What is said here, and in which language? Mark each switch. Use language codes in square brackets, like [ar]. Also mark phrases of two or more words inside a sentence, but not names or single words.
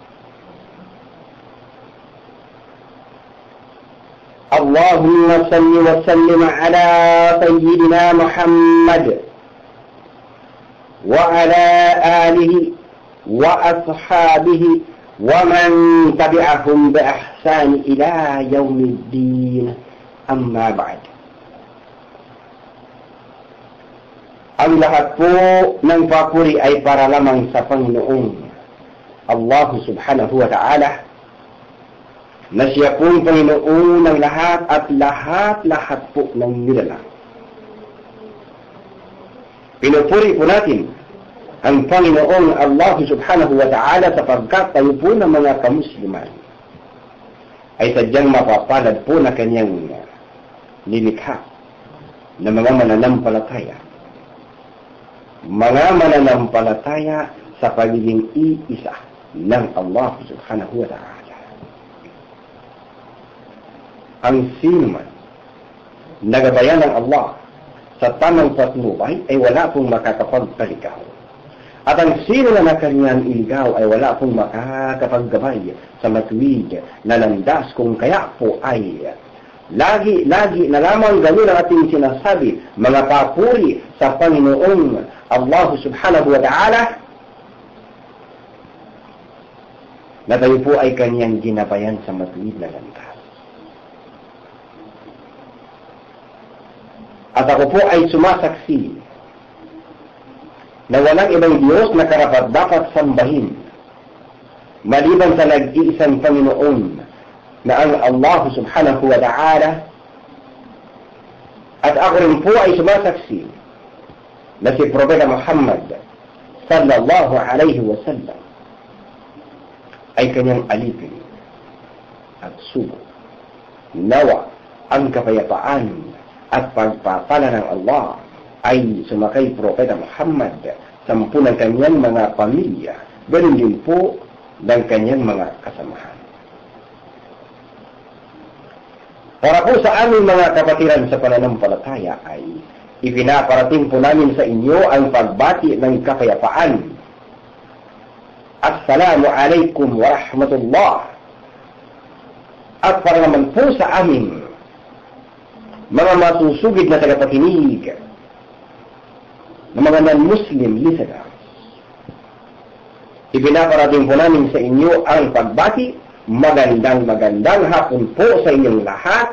[ar] اللهم صل وسلم على سيدنا محمد وعلى آله وأصحابه ومن تبعهم بإحسان إلى يوم الدين أما بعد. [tl] Ang lahat po ng papuri ay para lamang sa Panginoong Allah [ar] سبحانه وتعالى, [tl] na siya pong Panginoon ng lahat at lahat po ng nilalang. Pinupuri po natin ang Panginoong Allah [ar] سبحانه وتعالى [tl] sapagkat tayo po ng mga kamusliman ay sadyang mapapalad po na kanyang nilikha na mga mananampalataya. Mga mananampalataya sa pagiging iisa ng Allah [ar] سبحانه وتعالى. [tl] Ang sino man nagabayan ng Allah sa tamang patnubay ay wala pong makakapagpaligaw. At ang sino na kanyang iligaw ay wala pong makakapaggabay sa matuwid na landas, kung kaya po ay lagi na lamang ganun ang ating sinasabi, mga papuri sa Panginoong Allah [ar] سبحانه وتعالى, [tl] na tayo po ay kanyang ginabayan sa matuwid na landas. At ako po ay sumasaksi na walang ibang Diyos na karapat-dapat sambahin maliban sa nag-iisang Panginoon na ang Allah [ar] سبحانه وتعالى. [tl] At ako rin po ay sumasaksi na si Propeta Muhammad [ar] صلى الله عليه وسلم [tl] ay kanyang alipin at sugo. Nawa ang kapayapaan at pagpapala ng Allah ay sumakay Propeta Muhammad sa ng kanyang mga pamilya, ganoon din po ng kanyang mga kasamahan. Para po sa aming mga kapatiran sa pananampalataya ay ipinaparating po namin sa inyo ang pagbati ng kapayapaan. [ar] السلام عليكم ورحمة الله. [tl] At para naman po sa aming mga masusugid na tagapakinig ng mga [en] non-Muslim listeners, [tl] ibinaparating po namin sa inyo ang pagbati. Magandang hapon po sa inyong lahat.